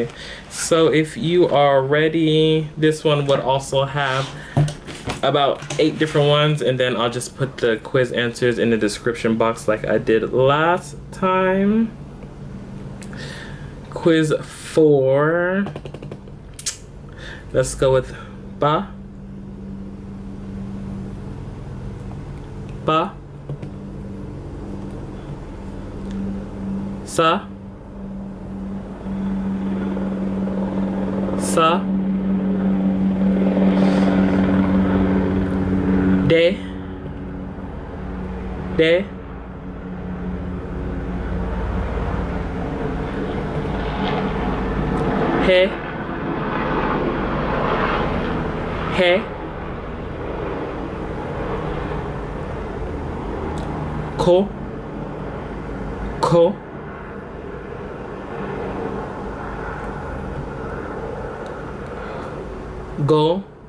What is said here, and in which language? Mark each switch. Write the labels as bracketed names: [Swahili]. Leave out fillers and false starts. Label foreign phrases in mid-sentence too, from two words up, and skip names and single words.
[English] So if you are ready, this one would also have about 8 different ones, and then I'll just put the quiz answers in the description box like I did last time. Quiz 4. Let's go with ba, sa, de, he, ko, go,